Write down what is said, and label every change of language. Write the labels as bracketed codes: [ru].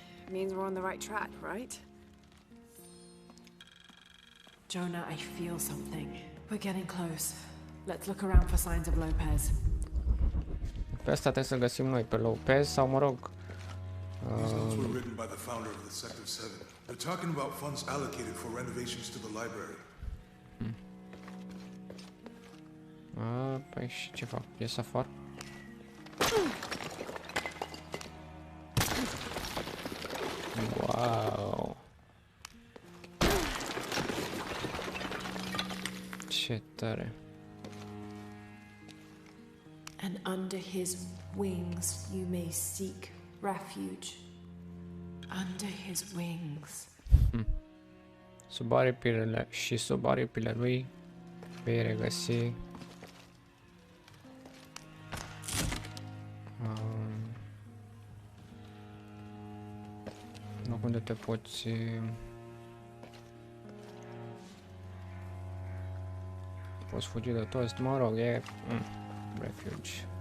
[en] Means we're on the right track, right? Jonah, I feel something. We're getting close. Let's look around for signs of Lopez. [ro] Pe asta trebuie să găsim noi, pe Lopez sau mă rog. [en] These notes were written by the founder of the Sector 7. They're talking about funds allocated for renovations to the library. [ro] Păi și ce fac? Ies afară? [en] Wow! [ro] Ce tare! [en] And under his wings you may seek refuge. Under his wings. [ro] Sub aripile și sub aripile lui vei regăsi loc unde te poți fugi de toți, mă rog, e refuge.